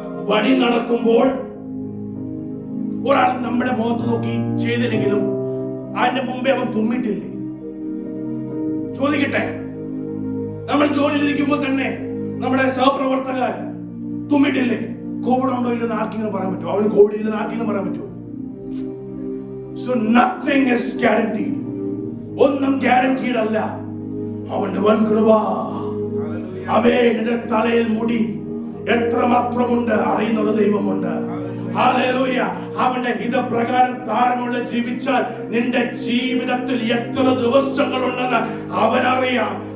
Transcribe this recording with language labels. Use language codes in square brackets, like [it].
[ml] വഴി നടക്കുമ്പോൾ ഒരാൾ നമ്മുടെ മുഖത്ത് നോക്കി ചെയ്തില്ലെങ്കിലും അതിന്റെ മുമ്പേ അവൻ തുമ്മിട്ടില്ലേ? ചോദിക്കട്ടെ, നമ്മൾ ജോലിയിലിരിക്കുമ്പോൾ തന്നെ നമ്മുടെ സഹപ്രവർത്തകർ തുമ്മിട്ടില്ലേ? കോവിഡ് ഉണ്ടോ ഇല്ലെന്ന് ആർക്കെങ്കിലും പറയാൻ പറ്റുമോ? അവന് കോവിഡ് ഇല്ലെന്ന് ആർക്കെങ്കിലും പറയാൻ പറ്റുമോ? [en] So nothing is guaranteed. [ml] ഒന്നും guaranteed അല്ല. അവന്റെ വൻ കൃപ. അവന്റെ തലയിൽ മുടി എത്രമാത്രമുണ്ട് അറിയുന്ന ഒരു ദൈവമുണ്ട്. ഹല്ലേലൂയ. അവന്റെ ഹിതപ്രകാരം താഴ്മയുള്ള ജീവിച്ചാൽ നിന്റെ ജീവിതത്തിൽ എത്ര ദിവസങ്ങളുണ്ടെന്ന് അവനറിയാം.